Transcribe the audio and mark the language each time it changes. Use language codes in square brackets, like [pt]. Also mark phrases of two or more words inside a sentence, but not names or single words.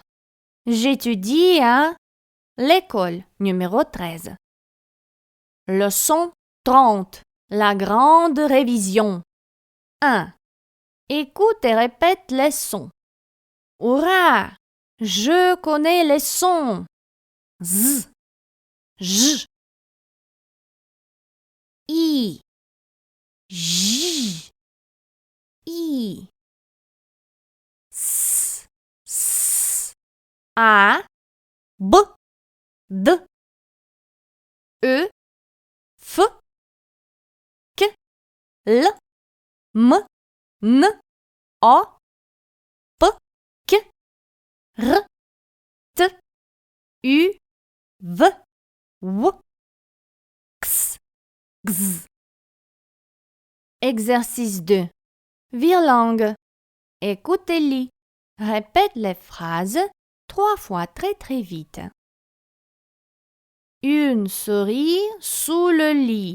[fr] J'étudie à l'école numéro 13. Leçon 30. La grande révision. 1. Écoute et répète les sons. Hurrah! Je connais les sons. Z, J, I, J, I, S, S, A, B, D, E, F, K, L, M, N, O, P, Q, R, T, U, V, W, X, X. Exercice 2. Virlangue. Écoute et lis. Répète les phrases 3 fois très très vite. Une souris sous le lit.